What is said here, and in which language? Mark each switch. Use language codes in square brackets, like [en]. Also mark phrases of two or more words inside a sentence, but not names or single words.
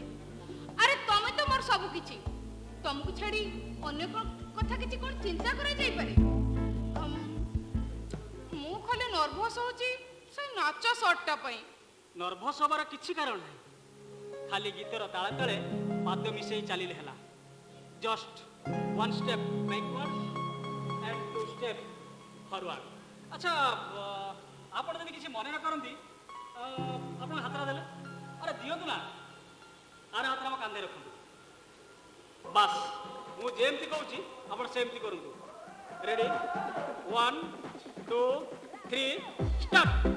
[or] ଆରେ ତମେ ତ ମୋର ସବୁ କିଛି, ତମକୁ ଛାଡି ଅନ୍ୟ କଥା କିଛି କଣ ଚିନ୍ତା କରାଯାଇପାରେ? ମୁଁ ଖାଲି ନର୍ଭସ ହଉଛି ସେଇ ନାଚ ସଟ୍ଟା ପାଇଁ। ନର୍ଭସ ହବାର କିଛି କାରଣ ନାହିଁ, ଖାଲି ଗୀତର ତାଳେ ତାଳେ ପାଦ ମିଶେଇ ଚାଲିଲେ ହେଲା। [en] ଜଷ୍ଟ 1 step backward and 2 step forward। [or] ଆଚ୍ଛା, ଆପଣ ଯଦି କିଛି ମନେ ନ କରନ୍ତି ଆପଣ ହାତଟା ଦେଲେ। ଆରେ ଦିଅନ୍ତୁ ନା, ଆର ହାତଟା ଆମ କାନ୍ଧରେ ରଖନ୍ତୁ। ବାସ୍, ମୁଁ ଯେମିତି କହୁଛି ଆପଣ ସେମିତି କରନ୍ତୁ। ରେଡି? 1 2 3 ଷ୍ଟାର୍ଟ।